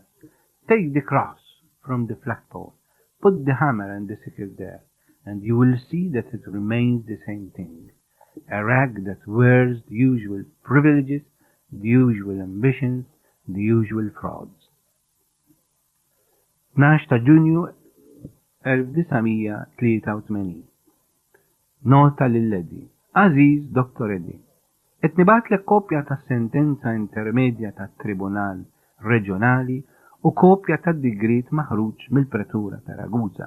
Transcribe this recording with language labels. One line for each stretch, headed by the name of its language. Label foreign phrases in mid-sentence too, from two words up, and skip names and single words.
English: Take the cross from the flagpole, put the hammer and the sickle there, and you will see that it remains the same thing. A rag that wears the usual privileges the usual ambitions, the usual frauds.
Maltese: 12 ta' Ġunju 1983. Nota lill-Edi. Aziz Dr. Edi. Nibatlek kopja ta' sentenza intermedja ta' Tribunal Reġjonali u kopja ta' digrit maħruġ mill-Pretura ta' Ragusa.